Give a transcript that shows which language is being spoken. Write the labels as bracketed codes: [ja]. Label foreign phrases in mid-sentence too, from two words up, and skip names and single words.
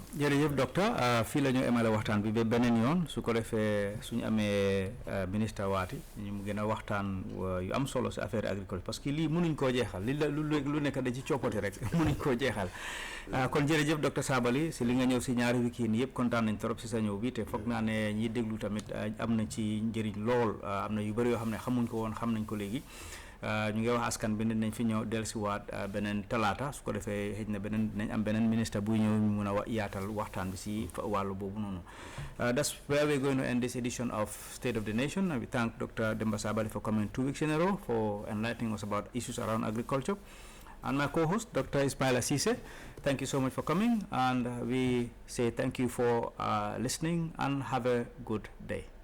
[wo] jërëjëf docteur fii la ñu emale waxtaan bi ba beneen yoon su ko defee suñu amee ministre waati ñu mu gën a waxtaan yu am solo si [fr] affaire agricole parce que [wo] lii mënuñ koo jeexal li la lu nekk da ci coppati rek mënuñ koo jeexal kon jërëjëf docteur Sabally si li nga ñëw si ñaari week-end yëpp kontaan nañ trop si sa ñëw bi te foog naa ne ñiy déglu tamit am na ci njëriñ lool am na yu bëri yoo xam ne xamuñ ko woon xam nañ ko léegi. ñu ngi wax askan bi nañ fi ñëw dellusiwaat beneen talaata su ko defee xëy na beneen nañ am beneen ministre buy ñëw ñu mun a yaatal waxtaan bi si wàllu boobu noonu. [en] That's where we're going to end this edition of State of the Nation. We thank Dr. Demba Sabally for coming 2 weeks in a row for enlightening us about issues around agriculture. And my co-host, Dr. Ismaila Ceesay, thank you so much for coming, and we say thank you for listening and have a good day.